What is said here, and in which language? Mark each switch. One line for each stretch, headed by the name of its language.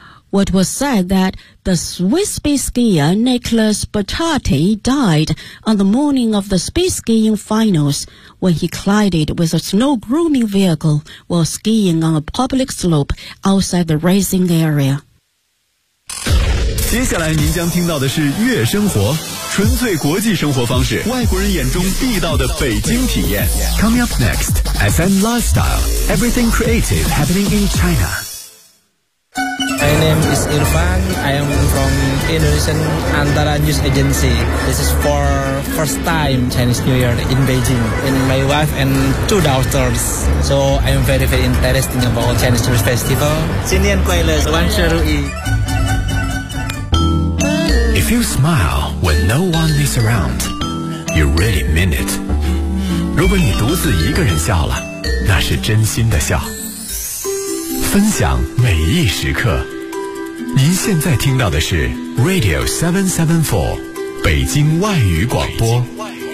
English: What was said that the Swiss speed skier Nicolas Bottati died on the morning of the speed skiing finals when he collided with a snow grooming vehicle while skiing on a public slope outside the racing area.
Chinese: 接下来您将听到的是月生活，纯粹国际生活方式，外国人眼中地道的北京体验。
English: Coming up next, FM Lifestyle, everything creative happening in China. My name is Irfan. I am from Indonesian Antara News Agency. This is for first time Chinese New Year in Beijing. And my wife and two daughters. So I am very, very interested about Chinese New Year Festival.
Chinese: 新年快乐，万事如意。
English: If you smile when no one is around, you really mean it.
Chinese: 如果你独自一个人笑了，那是真心的笑。分享每一时刻，您现在听到的是 Radio 774北京外语广播。北京外语广播